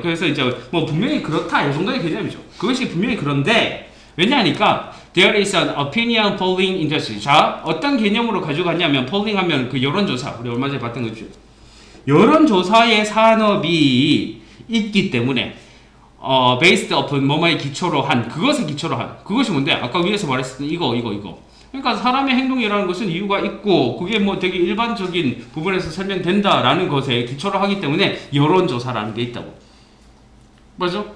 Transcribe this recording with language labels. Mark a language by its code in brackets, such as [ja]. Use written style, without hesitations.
[ko] 그래서 이제 뭐 분명히 그렇다 이 정도의 개념이죠. 그것이 분명히 그런데 왜냐하니까 [en] there is an opinion polling industry. [ko] 자, 어떤 개념으로 가져갔냐면 polling 하면 그 여론조사, 우리 얼마 전에 봤던 거죠. 여론조사의 산업이 있기 때문에 [en] based upon [ko] 뭐뭐에 기초로 한, 그것에 기초로 한, 그것이 뭔데? 아까 위에서 말했었던 이거. 그러니까 사람의 행동이라는 것은 이유가 있고 그게 뭐 되게 일반적인 부분에서 설명된다라는 것에 기초로 하기 때문에 여론조사라는 게 있다고. 맞죠?